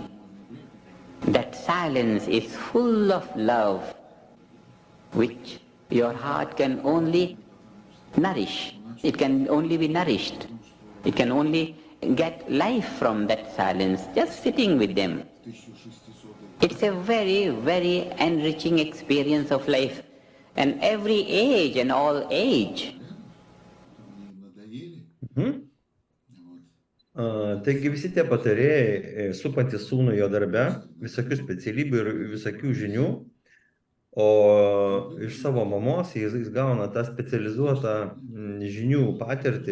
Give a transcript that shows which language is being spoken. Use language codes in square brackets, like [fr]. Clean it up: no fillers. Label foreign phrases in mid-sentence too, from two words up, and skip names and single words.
[en] That silence is full of love, which your heart can only nourish. It can only be nourished. It can only get life from that silence, just sitting with them. It's a very, very enriching experience of life, and every age and all age. [lt] Taigi visi tie patarėjai, supantys sūnų jo darbe, visokių specialybių ir visokių žinių, o iš savo mamos jis gauna tą specializuotą žinių patirtį.